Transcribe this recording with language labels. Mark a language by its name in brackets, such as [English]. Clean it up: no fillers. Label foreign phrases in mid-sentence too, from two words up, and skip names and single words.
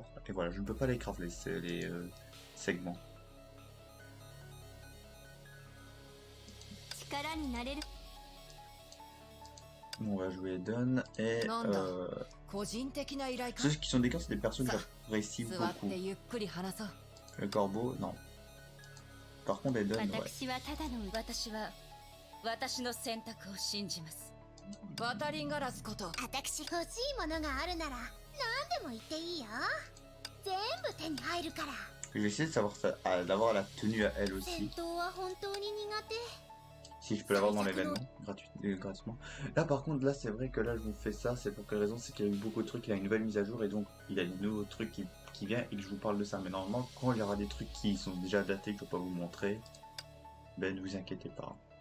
[French] Et voilà, je ne peux pas les craft, les segments. On va jouer Eden et ceux qui sont des cartes, c'est des persos que j'apprécie beaucoup. Le corbeau, non. Par contre, Eden, ouais. [Japanese] 渡りガラスこと。私欲しいものがあるなら何でも言っていいよ。全部手に入るから。 [French] Je vais essayer de savoir d'avoir la tenue à elle aussi. [Japanese] 戦闘は本当に苦手。 [French] Si je peux l'avoir dans l'événement, gratuitement. Là par contre, là c'est vrai que là je vous fais ça, c'est pour quelle raison? C'est qu'il y a eu beaucoup de trucs, il y a une nouvelle mise à jour et donc il y a des nouveaux trucs qui viennent et que je vous parle de ça. Mais normalement, quand il y aura des trucs qui sont déjà datés que je ne peux pas vous montrer, ben ne vous inquiétez pas.